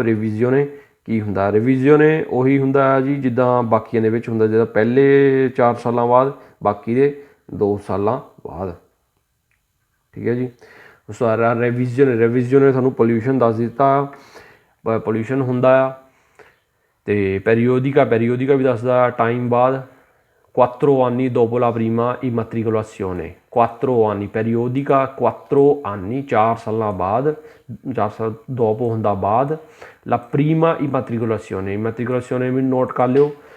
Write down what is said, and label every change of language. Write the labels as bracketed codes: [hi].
[pa] Revision ਕੀ ਹੁੰਦਾ? Revision ਉਹੀ ਹੁੰਦਾ ਜੀ ਜਿੱਦਾਂ ਬਾਕੀਆਂ ਦੇ ਵਿੱਚ ਹੁੰਦਾ, ਜਿੱਦਾਂ ਪਹਿਲੇ 4 ਸਾਲਾਂ ਬਾਅਦ, ਬਾਕੀ ਦੇ 2 ਸਾਲਾਂ ਬਾਅਦ, ਠੀਕ ਹੈ ਜੀ। ਉਸ ਤੋਂ ਬਾਅਦ ਰਿਵੀਜ਼ਨ ਨੇ ਤੁਹਾਨੂੰ ਪੋਲਿਊਸ਼ਨ ਦੱਸ ਦਿੱਤਾ, ਪੋਲਿਊਸ਼ਨ ਹੁੰਦਾ ਆ। ਅਤੇ ਪੈਰੀਓਡੀਕਾ ਵੀ ਦੱਸਦਾ ਟਾਈਮ ਬਾਅਦ। [it] 4 anni dopo la prima immatricolazione, 4 anni periodica, 4 anni [pa] 4 ਸਾਲਾਂ ਬਾਅਦ, 4 ਸਾਲ [it] dopo [pa] ਹੁੰਦਾ ਬਾਅਦ। [it] la prima immatricolazione [pa] ਵੀ ਨੋਟ ਕਰ ਲਿਓ।